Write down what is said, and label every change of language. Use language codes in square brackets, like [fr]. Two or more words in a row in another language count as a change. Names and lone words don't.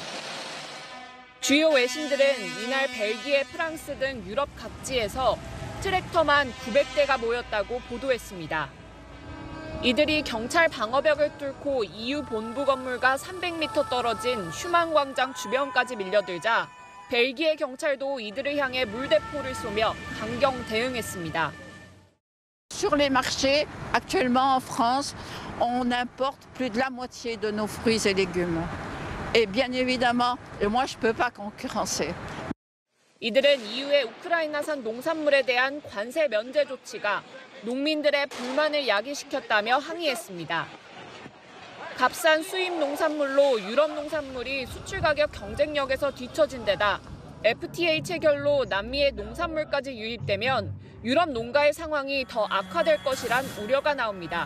[ko] 주요 외신들은 이날 벨기에, 프랑스 등 유럽 각지에서 트랙터만 900대가 모였다고 보도했습니다. 이들이 경찰 방어벽을 뚫고 EU 본부 건물과 300m 떨어진 슈만 광장 주변까지 밀려들자 벨기에 경찰도 이들을 향해 물대포를 쏘며 강경 대응했습니다. [fr] Sur les marchés, actuellement en France, on importe plus de la moitié de nos fruits et légumes. Et bien évidemment, moi je peux pas concurrencer. [ko] 이들은 EU의 우크라이나산 농산물에 대한 관세 면제 조치가 농민들의 불만을 야기시켰다며 항의했습니다. 값싼 수입 농산물로 유럽 농산물이 수출 가격 경쟁력에서 뒤처진 데다 FTA 체결로 남미의 농산물까지 유입되면 유럽 농가의 상황이 더 악화될 것이란 우려가 나옵니다.